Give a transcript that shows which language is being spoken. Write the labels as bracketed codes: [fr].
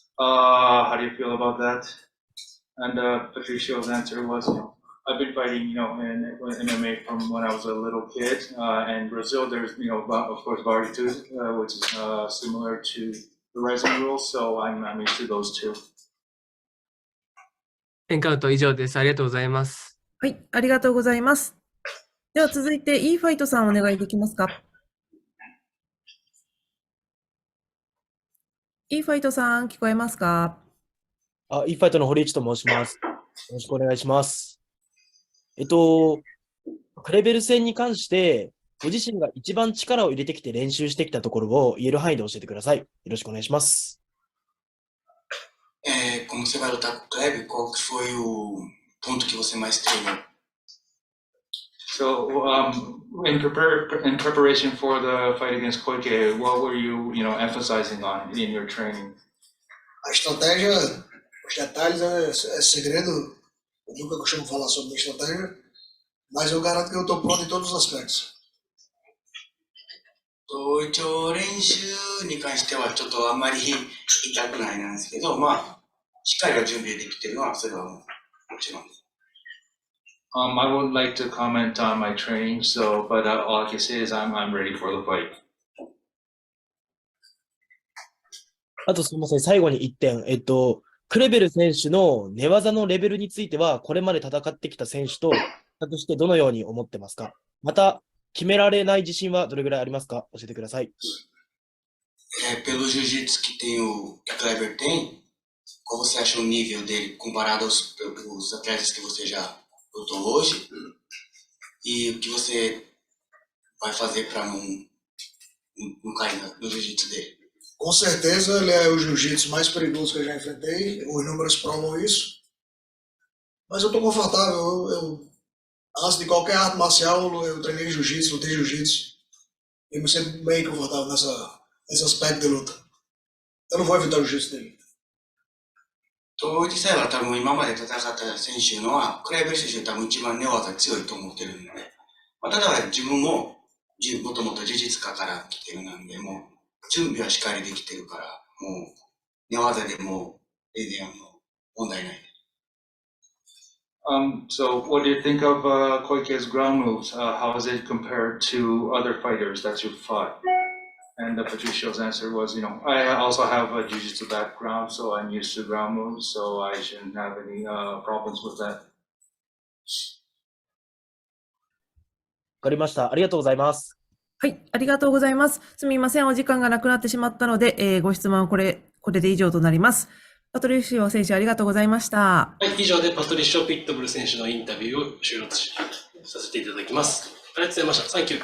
[en] How do you feel about that? And Patricio's answer was, I've been fighting, in MMA from when I was a little kid. In Brazil, there's, of course, Baritude, which is similar to the RIZIN rules. So I'm used to those two. [ja] エンカウント以上です。ありがとうございます。はい、ありがとうございます。では続いて、イーファイトさんお願いできますか。イーファイトさん、聞こえますか。イーファイトの堀内と申します。よろしくお願いします。クレベル戦に関して、ご自身が一番力を入れてきて練習してきたところを言える範囲で教えてください。よろしくお願いします。 [pt] Como você vai lutar com o Kleber, qual que foi o ponto que você mais treinou? [en] So, in preparation for the fight against Koike, what were you, emphasizing on in your training? [pt] A estratégia, os detalhes é segredo. Eu nunca costumo falar sobre a estratégia, mas eu garanto que eu estou pronto em todos os aspectos. [ja] 一応練習に関してはちょっとあんまり言いたくないなんですけど、しっかりは準備できてるのはそれはもちろんです。 [en] I would like to comment on my training, but all I can say is I'm ready for the fight. [ja] あとすみません、最後に1点。クレベル選手の寝技のレベルについては、これまで戦ってきた選手と比較してどのように思ってますか？また、決められない自信はどれぐらいありますか？教えてください。 [pt] Pelo jiu-jitsu que tem que Kleber tem, qual você acha o nível dele comparado aos atletas que você já lutou hoje? E o que você vai fazer para não cair no jiu-jitsu dele? Com certeza ele é o jiu-jitsu mais perigoso que eu já enfrentei, os números provam isso. Mas eu estou confortável, antes de qualquer arte marcial eu treinei jiu-jitsu, lutei jiu-jitsu. E me sinto bem confortável nesse aspecto de luta. Eu não vou evitar o jiu-jitsu dele. [ja] 実際は多分今まで戦った選手のは、クレベル選手が多分一番寝技強いと思ってるんで、ただ自分ももともと柔術家から来てるなんで、もう準備はしっかりできてるから、もう寝技でも全然問題ない。 [en] So what do you think of Koike's ground moves? How is it compared to other fighters that you've fought? And Patricio's answer was, I also have a jiu-jitsu background, so I'm used to ground moves, so I shouldn't have any problems with that. [ja] かりました。ありがとうございます。はい、ありがとうございます。すみません、お時間がなくなってしまったので、ご質問はこれで以上となります。パトリシオ選手、ありがとうございました。はい、以上でパトリシオ・ピットブル選手のインタビューを終了させていただきます。ありがとうございました。サンキュー。